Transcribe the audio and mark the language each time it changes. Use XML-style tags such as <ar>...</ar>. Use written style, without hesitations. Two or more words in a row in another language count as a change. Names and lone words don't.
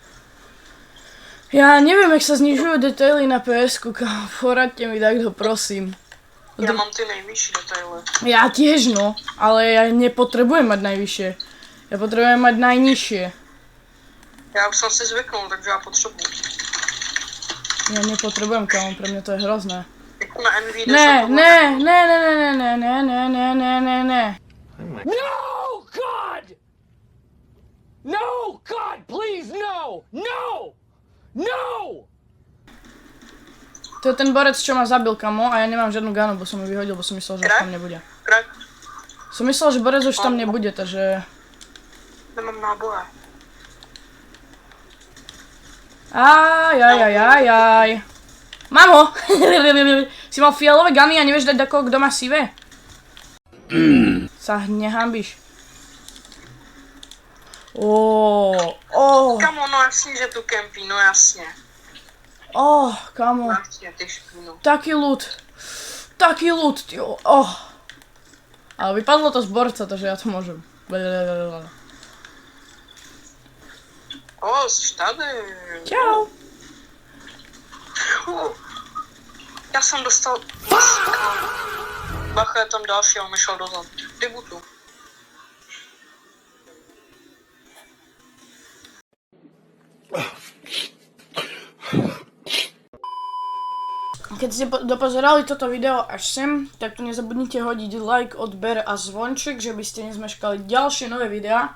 <sk>Ja neviem, jak sa znižujú detaily na PS-ku, kamo, poradte mi takto, prosím.</sk> <cs>Ja mám ty nejvyšší detaily.</cs> <sk>Ja tiež, no, ale ja nepotrebujem mať najvyššie. Ja potrebujem mať najnižšie. Ja už som si zvyknul, takže ja potrebujem. Ja nepotrebujem, kamo, pre mňa to je hrozné.</sk> <cs>Jako na NVIDIA</cs> <sk>Ne.</sk> <en>No, God! No, God, please, no! No! No!</en> <sk>To je ten borec, čo ma zabil, kamo, a ja nemám žiadnu ganu, bo som ju vyhodil, bo som myslel, že už tam nebude. Krak? Som myslel, že borec už tam nebude, takže... Nemám náboje. Aj. Mám ho! Si mal fialové gany a nevieš dať takoho, kto má sivé? Sa nehambíš. Kamo,</sk> <cs>no jasně,</cs> <sk>že tu kempí,</sk> <cs>no jasně.</cs> <sk>Kamo. Martin, ty špínu. Taký ľud, tyjo. Ale vypadlo to z borca, takže ja to môžem.</sk> <cs>Jsi tady. Čau. Já jsem dostal... Bacha, je tam další, on mi šel dozad. Debutu.</cs> <sk>Keď ste dopozerali toto video až sem, tak tu nezabudnite hodiť like, odber a zvonček, že by ste nezmeškali ďalšie nové videá.</sk>